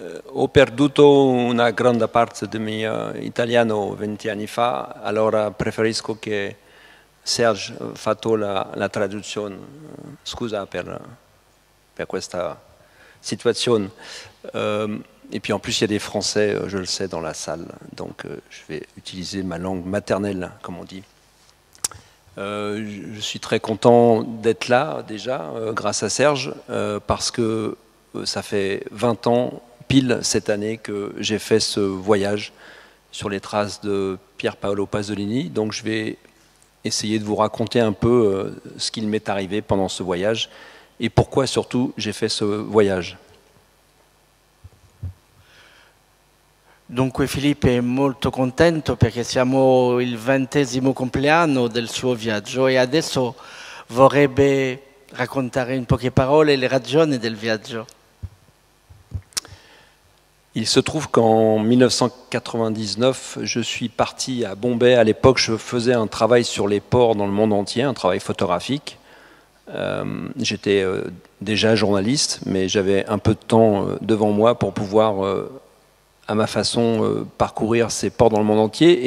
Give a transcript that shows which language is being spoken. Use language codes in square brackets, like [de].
[it] Ho perduto una grande parte del mio italiano 20 anni fa, allora preferisco che Serge fatto la traduzione. Scusa per questa situation. [fr] Et puis en plus, il y a des Français, je le sais, dans la salle, donc je vais utiliser ma langue maternelle, comme on dit. Je suis très content d'être là déjà, grâce à Serge, parce que ça fait 20 ans, pile cette année, que j'ai fait ce voyage sur les traces de Pier Paolo Pasolini. Donc je vais essayer de vous raconter un peu ce qu'il m'est arrivé pendant ce voyage et pourquoi surtout j'ai fait ce voyage. [it] Dunque Filippo è molto contento perché siamo il 20° compleanno del suo viaggio e adesso vorrebbe raccontare in poche parole le ragioni del viaggio. [fr] Il se trouve qu'en 1999, je suis parti à Bombay. À l'époque, je faisais un travail sur les ports dans le monde entier, un travail photographique. J'étais déjà journaliste, mais j'avais un peu de temps devant moi pour pouvoir, à ma façon, parcourir ces ports dans le monde entier.